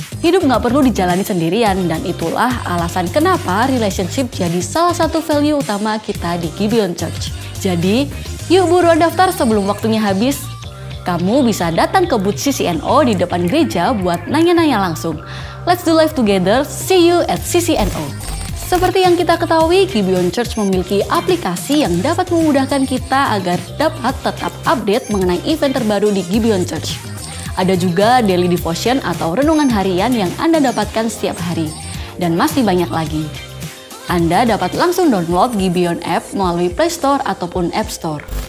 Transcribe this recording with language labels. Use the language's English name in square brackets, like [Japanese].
[Indonesian] Hidup nggak perlu dijalani sendirian, dan itulah alasan kenapa relationship jadi salah satu value utama kita di Gibeon Church. Jadi, yuk buruan daftar sebelum waktunya habis. Kamu bisa datang ke booth CCNO di depan gereja buat nanya-nanya langsung. [English] Let's do life together, see you at CCNO. [Indonesian] Seperti yang kita ketahui, Gibeon Church memiliki aplikasi yang dapat memudahkan kita agar dapat tetap update mengenai event terbaru di Gibeon Church. Ada juga daily devotion atau renungan harian yang Anda dapatkan setiap hari. Dan masih banyak lagi. Anda dapat langsung download Gibeon App melalui Play Store ataupun App Store.